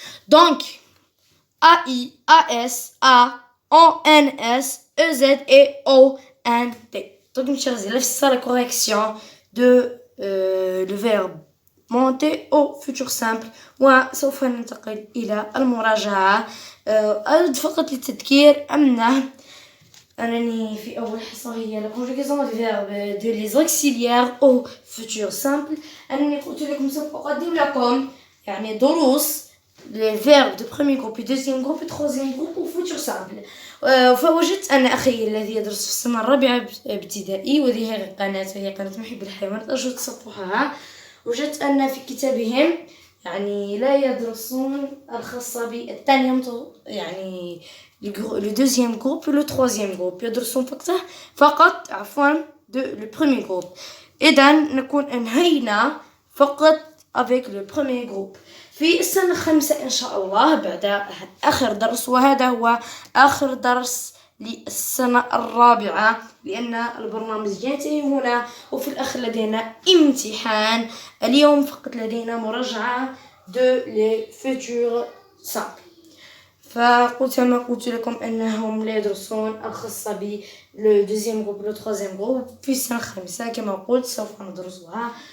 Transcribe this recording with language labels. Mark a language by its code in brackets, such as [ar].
[fr] Donc, A-I, A-S, A, O-N-S, E-Z et O-N-T. Donc, mes chers élèves, c'est ça la correction de le verbe monter au futur simple. [ar] وسوف ننتقل إلى المراجعة. أود فقط للتذكير أنني في أول حصة هي [fr] la conjugaison du verbe de les auxiliaires au futur simple. [ar] أنني قلت لكم سوف أقدم لكم يعني دروس [fr] les verbes de premier groupe, deuxième groupe et troisième groupe au futur simple. [ar] فوجدت أن أخي الذي يدرس في السنة الرابعة ابتدائي وهذه هي قناة محب الحيوانات أرجو تصفحها. وجدت أن في كتابهم يعني لا يدرسون الخاصة بالثانية يعني [fr] le deuxième groupe et le troisième groupe [ar] يدرسون فقط [fr] le premier groupe. [ar] إذا نكون أنهينا فقط [fr] avec le premier groupe. [ar] في السنة الخامسة إن شاء الله بعد آخر درس وهذا هو آخر درس للسنة الرابعة لأن البرنامج ينتهي هنا وفي الآخر لدينا امتحان. اليوم فقط لدينا مراجعة [fr] de les futurs simples. [ar] فقلت ما قلت لكم أنهم لا يدرسون الخاصة ب [fr] le deuxième groupe le troisième groupe [ar] في السنة الخامسة كما قلت سوف ندرسها.